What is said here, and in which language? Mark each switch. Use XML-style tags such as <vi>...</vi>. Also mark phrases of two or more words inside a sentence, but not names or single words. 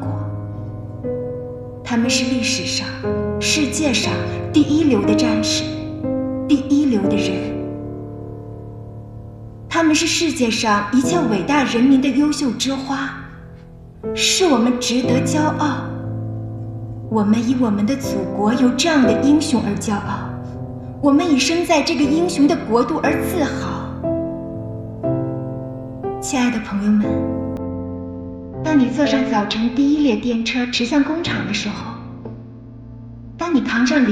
<zh>他們是歷史上、世界上第一流的戰士，第一流的人。他們是世界上一切偉大人民的優秀之花，是我們值得驕傲。我們以我們的祖國有這樣的英雄而驕傲，我們以生在這個英雄的國度而自豪。親愛的朋友們，當你坐上早晨第一列電車駛向工廠的時候，當你扛上</zh>